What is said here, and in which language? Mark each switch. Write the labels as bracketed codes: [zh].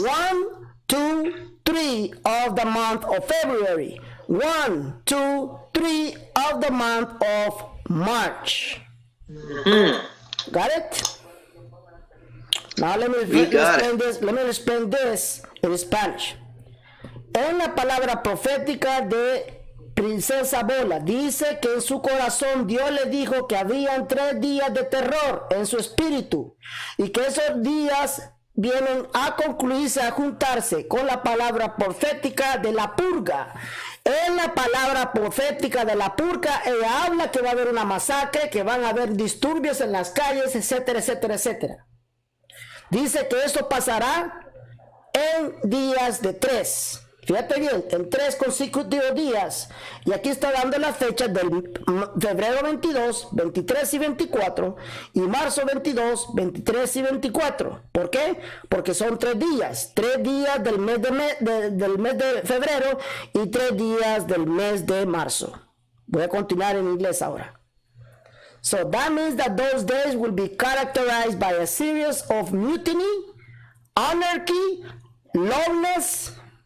[en] 1, 2, 3 of the month of February. 1, 2, 3 of the month of March. Mm-hmm. Got it? Now let me explain this in Spanish. [es] En la palabra profética de Princesa Bola dice que en su corazón Dios le dijo que habían 3 días de terror en su espíritu y que esos días vienen a concluirse, a juntarse con la palabra profética de la purga. En la palabra profética de la purga, ella habla que va a haber una masacre, que van a haber disturbios en las calles, etcétera, etcétera, etcétera. Dice que eso pasará en días de 3. Fíjate bien, en 3 consecutivos días. Y aquí está dando las fechas del febrero 22, 23 y 24 y marzo 22, 23 y 24. ¿Por qué? Porque son 3 días. 3 días del mes de febrero y 3 días del mes de marzo. Voy a continuar en inglés ahora. [en] So that means that those days will be characterized by a series of mutiny, anarchy, lawlessness.